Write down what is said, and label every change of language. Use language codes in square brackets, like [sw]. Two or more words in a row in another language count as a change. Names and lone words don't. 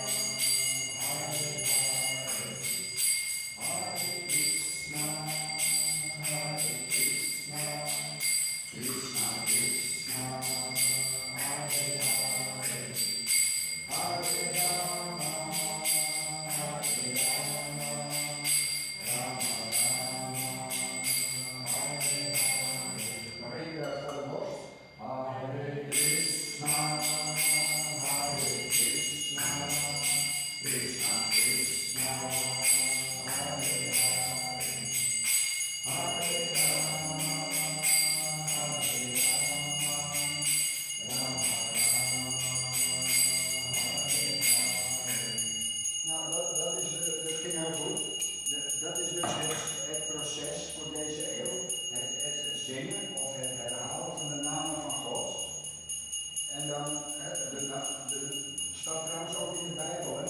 [sa] Hare Hare, Hare Krishna, Hare Krishna, Krishna Krishna, Hare Hare, Hare Rama, Hare Rama, Rama Rama, Hare Hare. [nl] Nog één keer voor de borst. [sa] Hare Krishna, Hare Krishna, Krishna Krishna, Hare Hare, Hare Rama, Hare Rama, Rama Rama, Hare Hare. [nl] Nou, dat ging heel goed. Dat is dus het proces voor deze eeuw. Het zingen of het herhalen van de namen van God. En dan, staat trouwens ook in de Bijbel, hè.